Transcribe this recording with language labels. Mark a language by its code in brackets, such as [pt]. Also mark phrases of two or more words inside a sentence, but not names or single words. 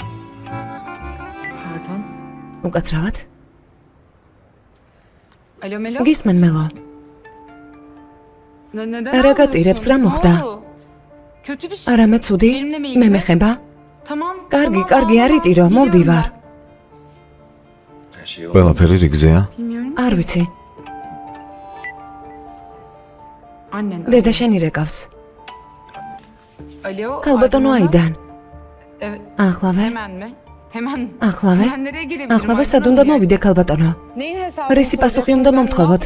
[ka] უკაცრავად. გისმენ მელო. რა გატირებს, რა მოხდა? არამე ცუდი? მე მეხება? კარგი, კარგი, არ იტირო, მოვდივარ. [tr] Her şey oldu. [ka] ყველაფერი რიგზეა? არ ვიცი. დედა შენი რეკავს. კალბატონო აიდან. ახლავე? ახლავე? ახლავე სად უნდა მოვიდე კალბატონო? რისი პასუხი უნდა მომთხოვოთ?